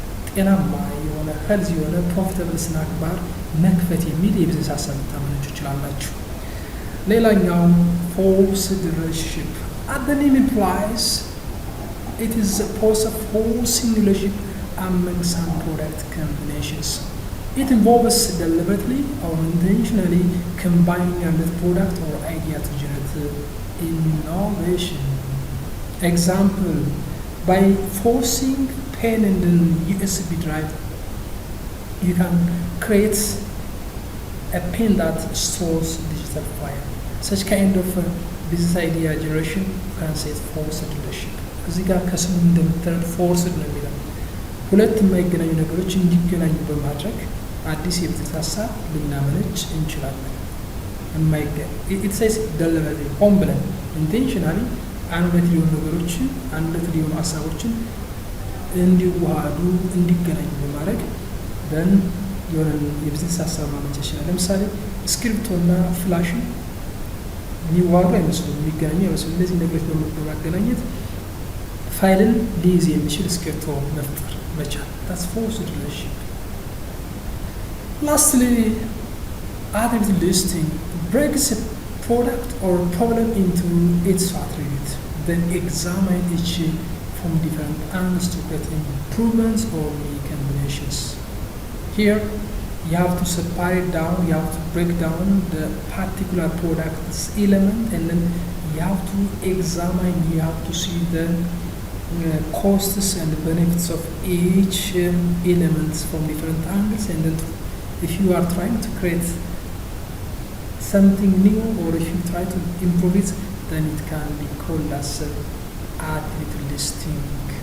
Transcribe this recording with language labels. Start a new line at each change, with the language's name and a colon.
Amharic: ጤናማ የሆነ ሄልዚ የሆነ ፕሮፊታብል ስናክ ባር መክፈት የሚል የቢዝነስ ሀሳብ ልታመነጩ ይችላላችሁ። ሌላኛው ፎርስድ ሪሌሽንሺፕ
English: as the name implies, it is a process of forcing relationship among some product combinations. It involves deliberately or intentionally combining another product or idea to generate innovation. Example, by forcing pen and an USB drive, you can create a pen that stores digital file. Such kind of business idea generation can say forced relationship.
Amharic: እዚህ ጋር ከስሙ እንደምታዩት ፎርስድ ነው የሚለው ሁለት የማይገናኙ ነገሮች እንዲገናኙ በማድረግ አዲስ የቢዝነስ ሀሳብ ልናመነጭ እንችላለን።
English: it says deliberately
Amharic: ሆን ብለን
English: intentionally
Amharic: አንድ ሁለት ሊሆኑ ነገሮችን አንድ ሁለት ሊሆኑ ሀሳቦችን እንዲዋሃዱ እንዲገናኙ በማድረግ ደን የሆነ የቢዝነስ ሀሳብ ማመንጨት ይችላል። ለምሳሌ እስክሪፕቶና ፍላሽን የሚዋሃዱ አይመስሉም፣ የሚገናኙ አይመስሉም። እነዚህ ነገሮች በማገናኘት ፋይልን ሊይዝ የሚችል እስክሪፕቶ መፍጠር መቻል።
English: ታስ ፎርስድ ሪሌሽንሺፕ። ላስትሊ attribute listing breaks a product or problem into its attributes, then examine each from different angles to create improvements or new combinations. Here, you have to separate down, you have to break down the particular product's element, and then you have to examine, you have to see the costs and benefits of each element from different angles, and then if you are trying to create something new or if you try to improve it, then it can be called as attribute listing.